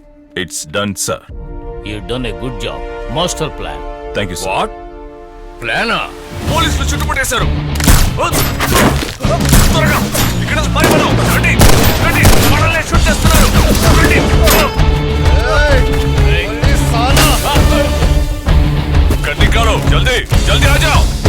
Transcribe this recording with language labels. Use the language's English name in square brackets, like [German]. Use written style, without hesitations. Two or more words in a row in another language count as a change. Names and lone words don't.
[English] It's done sir. You done a good job. Master plan. Thank you sir. What plan-a? [Telugu] పోలీసులు చుట్టుముట్టేశారు. త్వరగా ఇక్కడ నుంచి పారిపోదాం. రండి రండి, మనల్ని షూట్ చేస్తున్నారు. రండి. [Hindi] गड्डी निकालो, जल्दी जल्दी आ जाओ।